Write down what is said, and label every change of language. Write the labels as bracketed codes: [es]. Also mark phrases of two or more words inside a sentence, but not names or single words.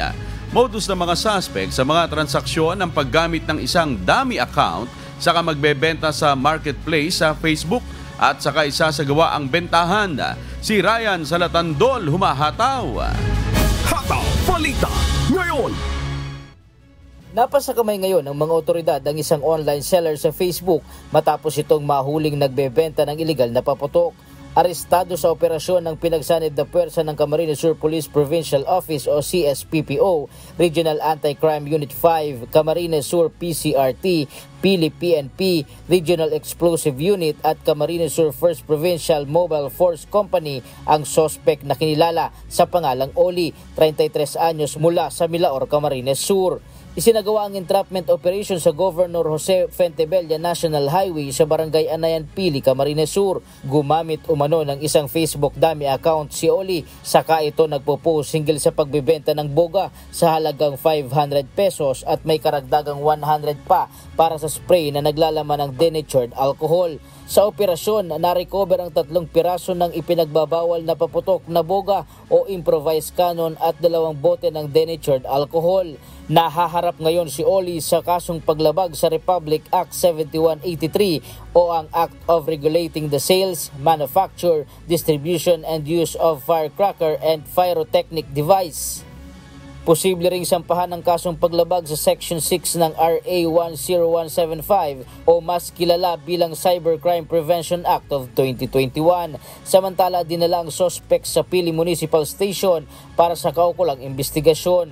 [tl] Modus ng mga suspect sa mga transaksyon ng paggamit ng isang [en] dummy account, [tl] saka magbebenta sa marketplace sa Facebook at saka isasagawa ang bentahan. Si Ryan Salatandol humahataw. Hataw Balita ngayon. Napasa kamay ngayon ng mga otoridad ang isang online seller sa Facebook matapos itong mahuling nagbebenta ng iligal na paputok. Arestado sa operasyon ng pinagsanib na puwersa ng Camarines Sur Police Provincial Office o CSPPO, Regional Anti-Crime Unit 5, Camarines Sur PCRT, Pili PNP, Regional Explosive Unit at Camarines Sur 1st Provincial Mobile Force Company ang sospek na kinilala sa pangalang Oli, 33 anyos, mula sa Milaor, Camarines Sur. Isinagawa ang [en] entrapment operation [tl] sa Governor Jose Fuentebella National Highway sa Barangay Anayan Pili, Camarines Sur. Gumamit umano ng isang Facebook [en] dummy account [tl] si Oli, saka ito nagpo-post hinggil sa pagbebenta ng boga sa halagang 500 pesos at may karagdagang 100 pa para sa spray na naglalaman ng [en] denatured alcohol. [tl] Sa operasyon, na-recover ang 3 piraso ng ipinagbabawal na paputok na boga o [en] improvised cannon [tl] at 2 bote ng [en] denatured alcohol. [tl] Nahaharap ngayon si Oli sa kasong paglabag sa Republic Act 7183 o ang Act of Regulating the Sales, Manufacture, Distribution and Use of Firecracker and Pyrotechnic Device. Posible ring sampahan ng kasong paglabag sa Section 6 ng RA 10175 o mas kilala bilang Cybercrime Prevention Act of 2021. Samantala, dinala ang sospek sa Pili Municipal Station para sa kaukulang investigasyon.